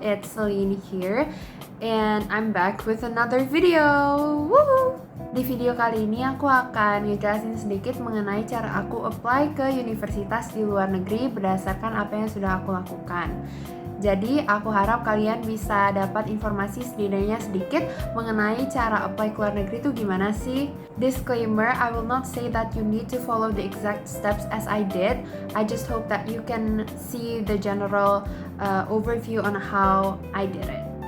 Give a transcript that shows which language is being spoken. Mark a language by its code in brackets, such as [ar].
[en] It's Celine here and I'm back with another video. Woohoo! [id] Di video kali ini aku akan ngejelasin sedikit mengenai cara aku apply ke universitas di luar negeri berdasarkan apa yang sudah aku lakukan. Jadi aku harap kalian bisa dapat informasi setidaknya sedikit mengenai cara apply ke luar negeri itu gimana sih. [en] Disclaimer, I will not say that you need to follow the exact steps as I did. I just hope that you can see the general overview on how I did it.